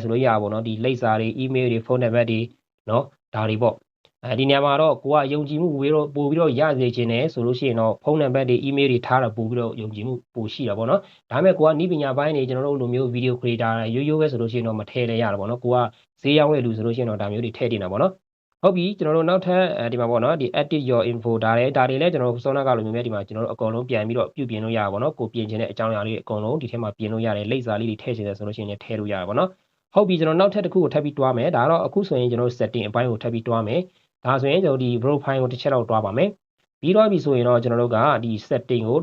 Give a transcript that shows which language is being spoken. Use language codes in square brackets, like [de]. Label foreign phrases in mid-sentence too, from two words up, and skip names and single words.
[my] ဆိုလို့ရပါဘောနော်ဒီလိပ်စာတွေ email တွေဖုန်းနံပါတ်တွေနော်ဒါတွေပေါ့ဒီနေရာမှာတော့ကိုကယုံကြည်မှုပို့ပြီးတော့ရစေချင်တယ်ဆိုလို့ရှိရင်တော့ဖုန်းနံပါတ်တွေ email တွေထားတာပို့ပြီးတော့ယုံကြည်မှုပိုရှိတာပေါ့နော်ဒါပေမဲ့ကိုကနီးပညာပိုင်းတွေကျွန်တော်တို့လိုမျိုး [en] video creator [my] ရိုးရိုးပဲဆိုလို့ရှိရင်တော့မထည့်လဲရတာပေါ့နော်ကိုကဈေးရောက်တဲ့လူဆိုလို့ရှိရင်တော့ဒါမျိုး တွေထည့်တင်တာပေါ့နော်ဟုတ်ပြီကျွန်တော်တို့နောက်ထပ်ဒီမှာပေါ့နော်ဒီ [en] edit your info [my] ဒါလည်းကျွန်တော်တို့စောနာကလိုမျိုးဒီမှာကျွန်တော်တို့အကုန်လုံးပြန်ပြီးတော့ပြုပြင်လို့ရပါဘောနော်ကိုပြင်ချင်တဲ့အကြောင်းအရာလေးအကုန်လုံးဒီထဲမှာပြင်လို့ရတယ်လိပ်စာလေးတွေထည့်ချင်တယ်ဆိုလို့ရှိရင်လည်းထည့်လို့ရပါ ဘောနော်ဟုတ်ပြီကျွန်တော်နောက်ထပ်တစ်ခုကိုထပ်ပြီးတွားမယ်ဒါတော့အခုဆိုရင်ကျွန်တော် setting အပိုင်းကိုထပ်ပြီးတွားမယ်ဒါဆိုရင်ကျွန်တော်ဒီ profile ကိုတစ်ချက်တော့တွားပါမယ်ပြီးတော့ပြီဆိုရင်တော့ကျွန်တော်တို့ကဒီ setting ကို